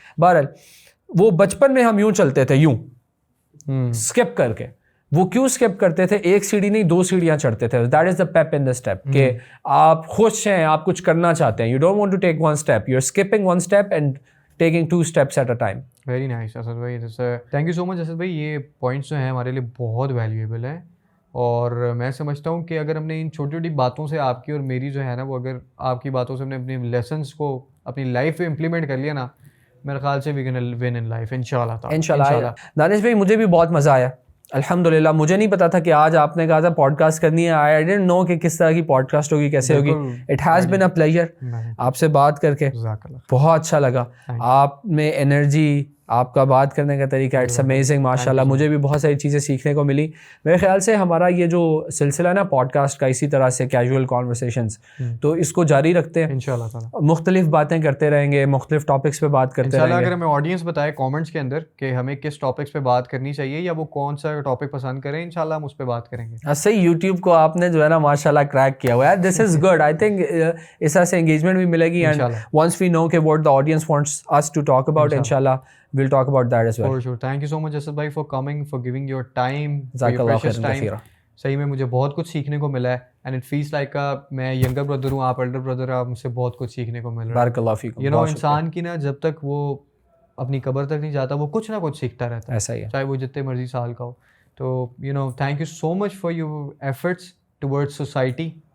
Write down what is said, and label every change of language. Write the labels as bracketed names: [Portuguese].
[Urdu] بہرحال وہ بچپن میں ہم یوں چلتے تھے, یوں اسکپ کر کے. وہ کیوں اسکپ کرتے تھے؟ ایک سیڑھی نہیں 2 سیڑھیاں چڑھتے تھے. [English] that is the pep in the step, [Urdu] کہ آپ خوش ہیں, آپ کچھ کرنا چاہتے ہیں. [English] You don't want to take 1 step, you are skipping 1 step and taking 2 steps at a time. Very nice Asad بھائی, thank you so much Asad بھائی. [Urdu] یہ پوائنٹس جو ہیں ہمارے لیے بہت ویلیویبل ہیں, اور میں سمجھتا ہوں کہ اگر ہم نے ان چھوٹی چھوٹی باتوں سے, آپ کی اور میری جو ہے نا, وہ اگر آپ کی باتوں سے ہم نے اپنے لیسنس کو اپنی لائف میں امپلیمنٹ کر لیا نا, میرے خیال سے [English] we can win in life [Urdu] انشاءاللہ. دانش بھائی مجھے بھی بہت مزہ آیا الحمدللہ. مجھے نہیں پتا تھا کہ آج آپ نے کہا تھا پوڈ کاسٹ کرنی ہے. [English] I don't know [Urdu] کہ کس طرح کی پوڈ کاسٹ ہوگی, کیسے ہوگی. [English] it has been a pleasure [Urdu] آپ سے بات کر کے, بہت اچھا لگا. آپ میں انرجی, آپ کا بات کرنے کا طریقہ, [English] it's amazing [Urdu] ماشاء اللہ. مجھے بھی بہت ساری چیزیں سیکھنے کو ملی. میرے خیال سے ہمارا یہ جو سلسلہ نا پوڈ کاسٹ کا, اسی طرح سے کیجول کانورسیشنز, تو اس کو جاری رکھتے ہیں انشاءاللہ تعالیٰ. مختلف باتیں کرتے رہیں گے, مختلف ٹاپکس پہ بات کرتے رہیں گے. اگر ہمیں آڈینس بتائے کامنٹس کے اندر کہ ہمیں کس ٹاپکس پہ بات کرنی چاہیے, یا وہ کون سا ٹاپک پسند کریں, انشاءاللہ ہم اس پہ بات کریں گے. صحیح, یوٹیوب کو آپ نے جو ہے نا ماشاء اللہ کریک کیا ہوا ہے. [English] This is good. I think [Urdu] اس طرح سے انگیجمنٹ بھی ملے گی. [English] And once we know کہ what the audience wants us to talk about, inshallah we'll talk about that as well. For sure. Thank you so much Asad بھائی for coming, for giving your time, for your precious time. [Urdu] صحیح میں مجھے بہت کچھ سیکھنے کو ملا ہے, [English] and it feels like [Urdu] میں ینگر بردر ہوں, آپ ایلڈر بردر, آپ مجھ سے بہت کچھ سیکھنے کو مل رہا ہے. بارک اللہ فیکم. یو نو, انسان کی نا جب تک وہ اپنی قبر تک نہیں جاتا, وہ کچھ نہ کچھ سیکھتا رہتا ہے. ایسا ہی ہے, چاہے وہ جتنے مرضی سال کا ہو. تو you know, [English] Thank you so much for your efforts towards society.